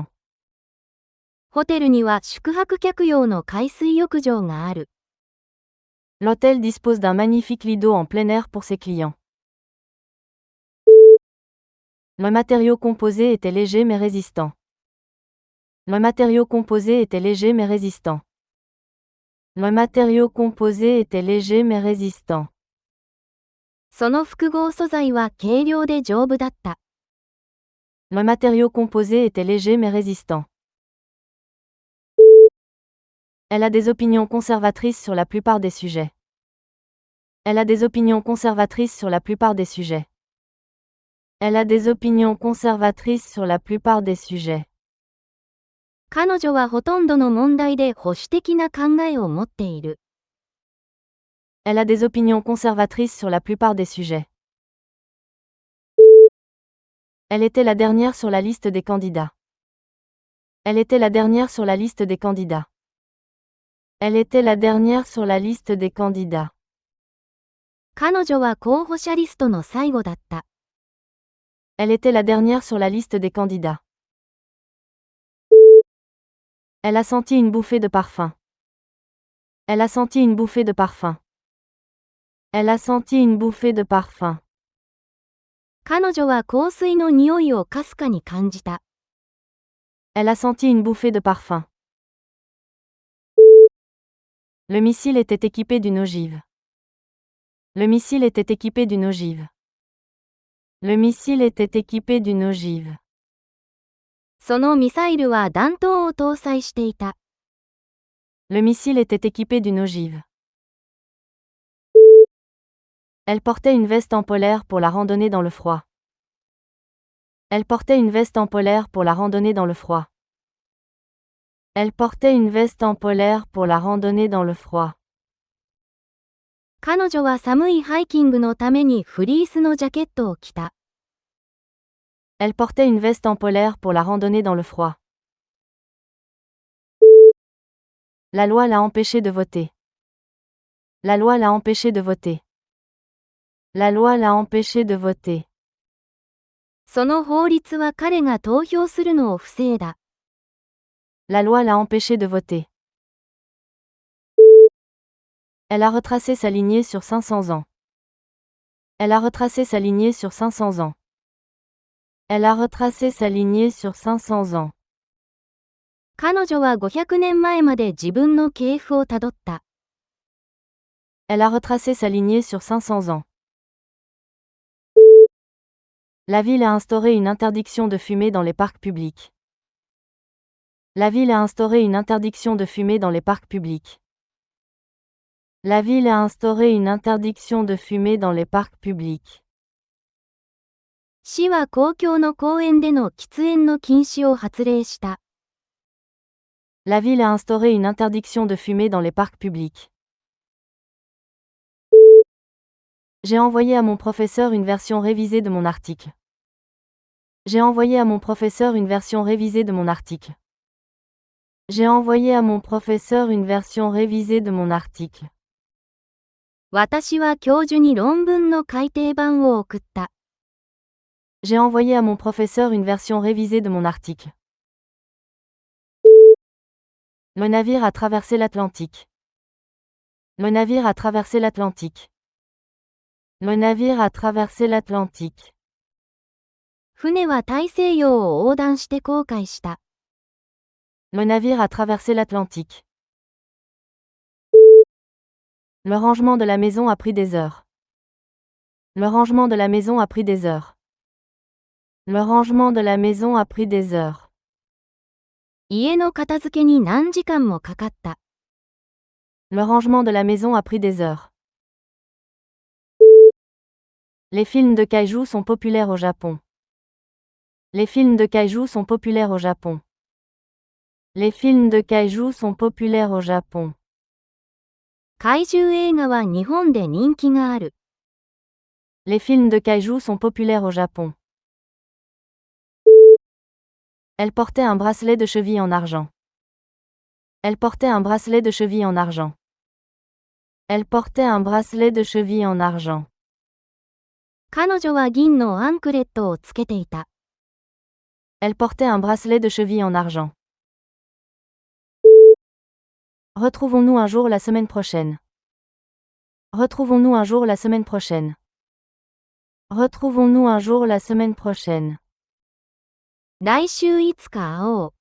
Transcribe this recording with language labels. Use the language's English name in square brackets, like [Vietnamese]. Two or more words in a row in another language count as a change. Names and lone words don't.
[Japanese] ホテルには宿泊客用の海水浴場がある。 [French] L'hôtel dispose d'un magnifique lit d'eau en plein air pour ses clients. Le matériau composé était léger mais résistant. Le matériau composé était léger mais résistant. Le matériau composé était léger mais résistant. [Japanese] その複合素材は軽量で丈夫だった。 [French] Le matériau composé était léger mais résistant. Elle a des opinions conservatrices sur la plupart des sujets. Elle a des opinions conservatrices sur la plupart des sujets. Elle a des opinions conservatrices sur la plupart des sujets. [Japanese] 彼女はほとんどの問題で保守的な考えを持っている。 [French] Elle a des opinions conservatrices sur la plupart des sujets. Elle était la dernière sur la liste des candidats. Elle était la dernière sur la liste des candidats. Elle était la dernière sur la liste des candidats. [Japanese] 彼女は候補者リストの最後だった。 [French] Elle était la dernière sur la liste des candidats. Elle a senti une bouffée de parfum. Elle a senti une bouffée de parfum. Elle a senti une bouffée de parfum. [Japanese] 彼女は香水の匂いをかすかに感じた。 [French] Elle a senti une bouffée de parfum. Le missile était équipé d'une ogive. Le missile était équipé d'une ogive. Le missile était équipé d'une ogive. [Japanese] そのミサイルは弾頭を搭載していた。 [French] Le missile était équipé d'une ogive. Elle portait une veste en polaire pour la randonnée dans le froid. Elle portait une veste en polaire pour la randonnée dans le froid. Elle portait une veste en polaire pour la randonnée dans le froid. [Japanese] 彼女は寒いハイキングのためにフリースのジャケットを着た。 [French] Elle portait une veste en polaire pour la randonnée dans le froid. La loi l'a empêché de voter. La loi l'a empêché de voter. La loi l'a empêché de voter. [Japanese] その法律は彼が投票するのを防いだ。 [French] La loi l'a empêché de voter. Elle a retracé sa lignée sur 500 ans. Elle a retracé sa lignée sur 500 ans. Elle a retracé sa lignée sur 500 ans. [Japanese] 彼女は500年前まで自分の系譜をたどった。 [French] Elle a retracé sa lignée sur 500 ans. La ville a instauré une interdiction de fumer dans les parcs publics. La ville a instauré une interdiction de fumer dans les parcs publics. La ville a instauré une interdiction de fumer dans les parcs publics. [Japanese] 市は公共の公園での喫煙の禁止を発令した。 [French] La ville a instauré une interdiction de fumer dans les parcs publics. J'ai envoyé à mon professeur une version révisée de mon article. J'ai envoyé à mon professeur une version révisée de mon article. J'ai envoyé à mon professeur une version révisée de mon article. [Japanese] 私は教授に論文の改訂版を送った。 [French] J'ai envoyé à mon professeur une version révisée de mon article. Le navire a traversé l'Atlantique. Le navire a traversé l'Atlantique. Le navire a traversé l'Atlantique. [Japanese] 船は大西洋を横断して航海した。 [French] Le navire a traversé l'Atlantique. Le rangement de la maison a pris des heures. Le rangement de la maison a pris des heures. Le rangement de la maison a pris des heures. [Japanese] 家の片付けに何時間もかかった。 [French] Le rangement de la maison a pris des heures. Les films de kaiju sont populaires au Japon. Les films de kaiju sont populaires au Japon. Les films de kaiju sont populaires au Japon. [Japanese] 怪獣映画は日本で人気がある。 [French] Les films de kaiju sont populaires au Japon. Elle portait un bracelet de cheville en argent. Elle portait un bracelet de cheville en argent. Elle portait un bracelet de cheville en argent. [Japanese] 彼女は銀のアンクレットをつけていた。 [French] Elle portait un bracelet de cheville en argent. Retrouvons-nous un jour la semaine prochaine. Retrouvons-nous un jour la semaine prochaine. Retrouvons-nous un jour la semaine prochaine. [Japanese] 来週いつか会おう。